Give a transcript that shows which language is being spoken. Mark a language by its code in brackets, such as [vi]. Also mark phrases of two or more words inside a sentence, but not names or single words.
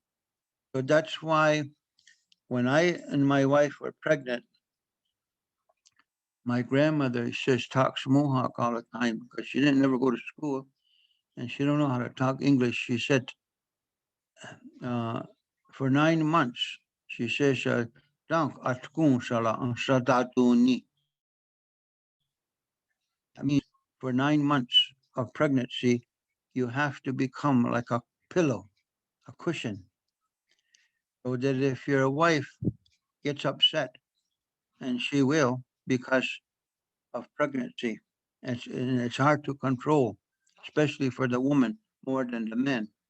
[en] So that's why when I and my wife were pregnant, my grandmother says talks Mohawk all the time because she didn't never go to school and she don't know how to talk English. She said for 9 months, she says, [moh] "Dank atkun shala ang sadatuni." [en] That means for 9 months of pregnancy, you have to become like a pillow, a cushion, so that if your wife gets upset, and she will because of pregnancy, and it's hard to control, especially for the woman more than the men.